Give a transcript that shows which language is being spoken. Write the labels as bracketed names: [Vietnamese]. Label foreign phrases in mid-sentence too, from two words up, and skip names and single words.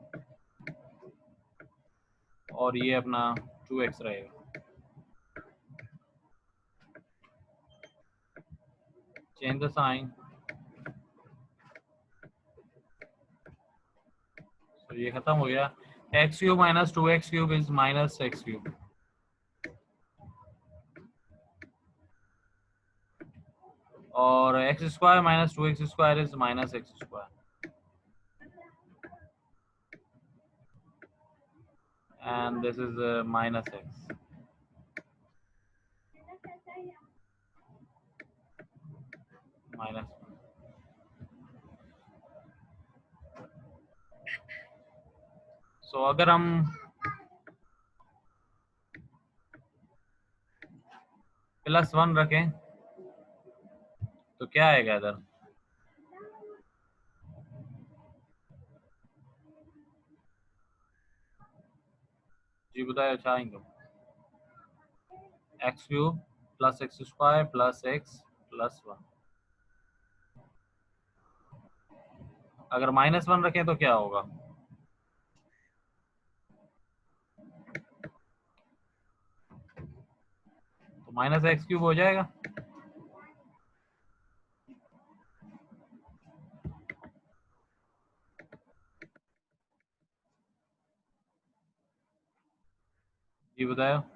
[Hindi] और ये अपना 2x रहेगा [English] change the sign [Hindi] तो ये खत्म हो गया [English] x cube minus 2x cube is minus x cube और x square minus 2x square is minus x square and this is minus x minus 1. [Hindi] So अगर हम +1 रखें तो क्या आएगा इधर [Sindhi] जी बताओ छा ईंदो [English] x cube plus x square plus x plus 1 [Hindi] अगर -1 रखें तो क्या होगा तो [English] minus x cube [Hindi] हो जाएगा जी बताओ